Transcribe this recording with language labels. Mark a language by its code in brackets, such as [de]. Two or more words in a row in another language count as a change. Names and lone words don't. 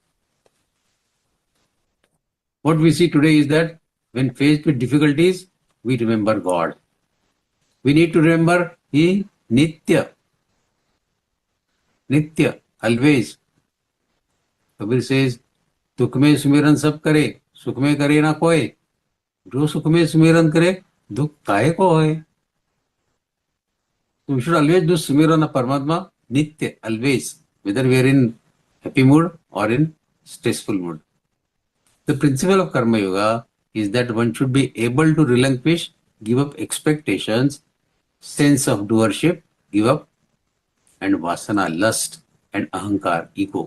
[en] What we see today is that when faced with difficulties, we remember God. We need to remember He Nitya. Nitya, always. Kabir says, [hi] दुख में सुमिरन सब करे, सुख में करे ना कोई. जो सुख में सुमिरन करे, दुख काहे को होए? [en] So we should always do Sumiran of Paramatma, Nitya, always, whether we are in happy mood or in stressful mood. The principle of Karma Yoga is that one should be able to relinquish, give up expectations, sense of doership, give up, and vasana, lust, and ahankar, ego.